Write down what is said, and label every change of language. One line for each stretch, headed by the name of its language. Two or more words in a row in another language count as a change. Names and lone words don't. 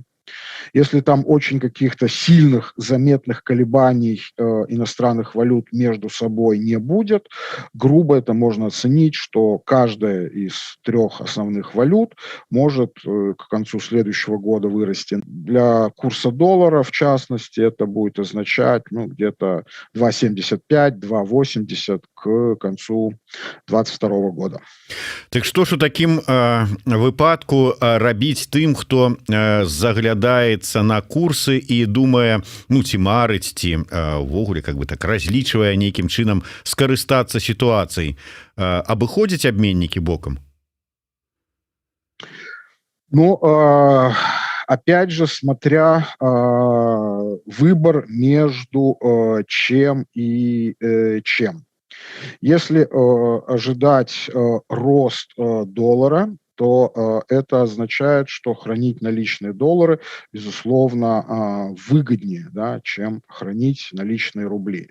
Russian: Если там очень каких-то сильных, заметных колебаний иностранных валют между собой не будет, грубо это можно оценить, что каждая из 3 основных валют может к концу следующего года вырасти. Для курса доллара, в частности, это будет означать, ну, где-то 2,75-2,80 к концу 2022 года.
Belarusian: Так што ж у такім выпадку рабіць тым, хто заглядаецца на курсы і думае, ну, ці марыць, ці увогуле
Russian: как бы
Belarusian: так разлічвае нейкім чынам скарыстацца сітуацыяй, абыходзіць абменнікі бокам? Ну,
Russian: опять же, смотря выбор между чем и чем. Если ожидать рост доллара, то это означает, что хранить наличные доллары, безусловно, выгоднее, да, чем хранить наличные рубли.